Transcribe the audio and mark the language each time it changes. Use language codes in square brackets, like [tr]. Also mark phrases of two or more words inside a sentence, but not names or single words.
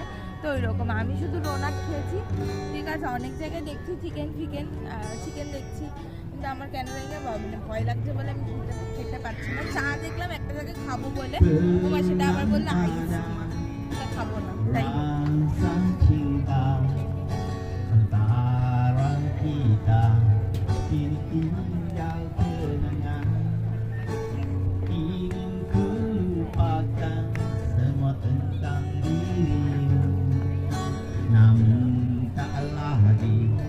[bn] তো ওই রকম আমি শুধু ডোনাট খেয়েছি, ঠিক আছে? অনেক জায়গায় দেখছি চিকেন দেখছি, কিন্তু আমার কেন জানি না ভয় লাগছে বলে আমি খেতে পারছি না। চা দেখলাম একটা জায়গায় খাবো বলে, তোমার সেটা আবার বললে আইস, সেটা খাবো না, তাই [ms] Kita kini tinggal kenangan, ingin ku lupakan semua tentang dirimu, namun taklah di